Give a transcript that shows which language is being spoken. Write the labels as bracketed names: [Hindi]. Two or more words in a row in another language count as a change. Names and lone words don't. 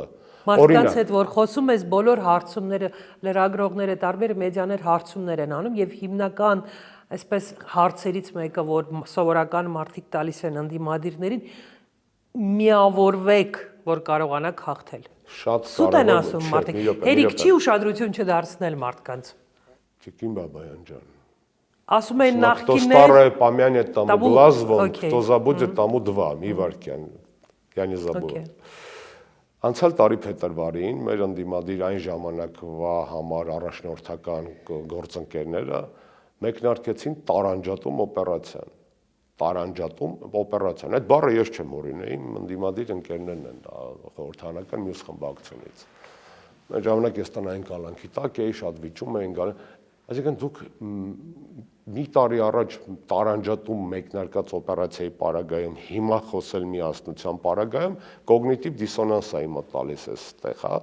[Armenian] մարդկանց հետ որ խոսում ես, բոլոր հարցումները, լրագրողները, տարբեր մեդիաներ հարցումներ են անում եւ հիմնական այսպես հարցերից մեկը, որ սովորական մարդիկ տալիս են ընդդիմադիրներին, միավորվեք, որ կարողանաք հաղթել։ Շատ սուտ են ասում մարդիկ։ Հերիք չի ուշադրություն չդարձնել մարդկանց։ Չիկին Բաբայան ջան։ Ասում են նախկիններ [Russian] Старое помянет тому глаз вон, кто забудет тому два, [Armenian] մի վարքյան։ [Russian] Я не забыл։ [Armenian] Անցյալ տարի փետրվարին մեր ընդդիմադիր այն ժամանակվա համար առաջնորդական գործընկերները մեկնարկեցին տարանջատում օպերացիան։ Տարանջատում օպերացիան։ Այդ բառը ես չեմ օրինել, իմ ընդդիմադիր ընկերներն են խորհրդանական մյուս խմբակցությունից։ Մեր ժամանակ ես տնային կալանքի տակ էի, շատ վիճում էին գալ։ Այսինքն դուք մի տարի առաջ տարանջատում մեկնարկած օպերացիայի պարագայում հիմա խոսել միասնության պարագայում կոգնիտիվ դիսոնանս է իմը տալիս էստեղ, հա,